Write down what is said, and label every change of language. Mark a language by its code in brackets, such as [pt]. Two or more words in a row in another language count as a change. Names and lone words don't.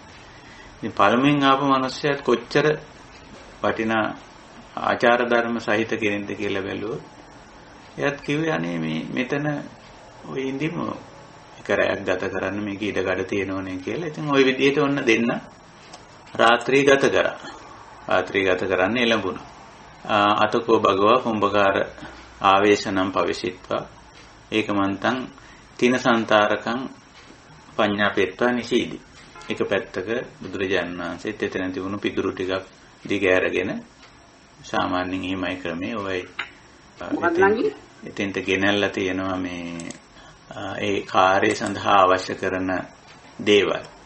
[si] ඉතින් පළමුවෙන් ආපු මිනිස්සයාත් කොච්චර වටිනා ආචාර ධර්ම සහිත කෙනෙක්ද කියලා බැලුවොත් එයාත් කිව්වේ අනේ මේ මෙතන ඔය ඉඳිමු එක රැයක් ගත කරන්න මේක ඉඩකඩ තියෙනවනේ කියලා. ඉතින් ওই විදිහට ඔන්න දෙන්න රාත්‍රී ගත කරා. රාත්‍රී ගත කරන්න එළඹුණා. [pi] අතකෝ භගවා කුම්භකාර ආවේශනම් පවිසිට්වා ඒකමන්තං තිනසන්තාරකං පඤ්ඤාපෙත්වා නිසීදි. [si] එක පැත්තක බුදුරජාණන් වහන්සේත් එතන තිබුණු පිදුරු ටිකක් දිගෑරගෙන සාමාන්‍යයෙන් එහෙමයි ක්‍රමේ ඔයයි එතෙන්ට ගෙනල්ලා තියෙනවා මේ ඒ කාර්යය සඳහා අවශ්‍ය කරන දේවල්.